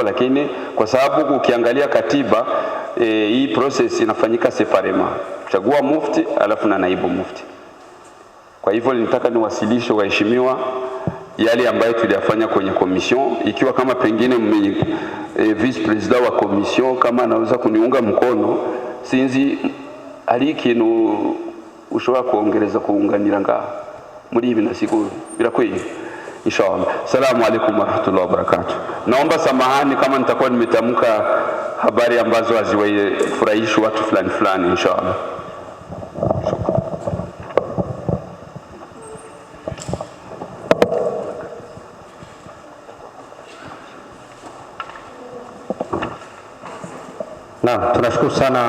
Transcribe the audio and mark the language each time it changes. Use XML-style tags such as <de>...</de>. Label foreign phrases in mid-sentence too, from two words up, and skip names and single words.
<sw>Lakini kwa sababu ukiangalia katiba hii process inafanyika separema, kuchagua mufti alafu na naibu mufti. Kwa hivyo nitaka niwasilishe waheshimiwa yale ambayo tuliyafanya kwenye commission, ikiwa kama pengine</sw> <en>vice president</en> <sw>wa commission kama anaweza kuniunga mkono,</sw> <rn>sinzi ari ikintu ushobora kuongereza kuunganira ngaho muri ibi nasiguru birakwiye inshallah.</rn> <ar>السلام عليكم ورحمة الله وبركاته.</ar> <sw>Naomba samahani kama nitakuwa nimetamka habari ambazo haziwafurahishi watu fulani fulani inshallah. Naam, tunashukuru sana</sw>